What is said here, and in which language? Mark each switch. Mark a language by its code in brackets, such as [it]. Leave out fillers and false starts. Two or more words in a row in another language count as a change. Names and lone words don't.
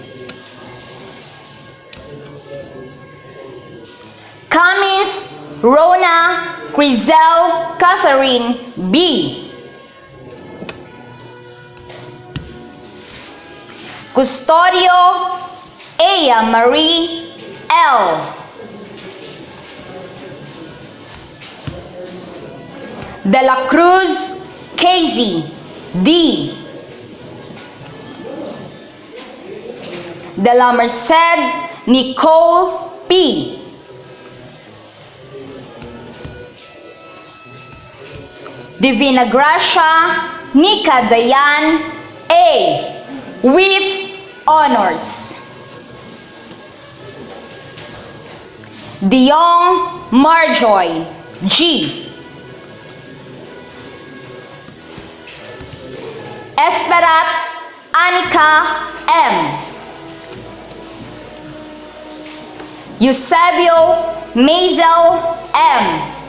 [en] Cummins Rona Crizel Catherine B. Custodio Aya Marie L. De la Cruz Casey D. De la Merced Nicole P. Divina Gracia Nika Dayan A. with honors. Diong Marjoy G. Esperat Anika M. Eusebio Mazel M.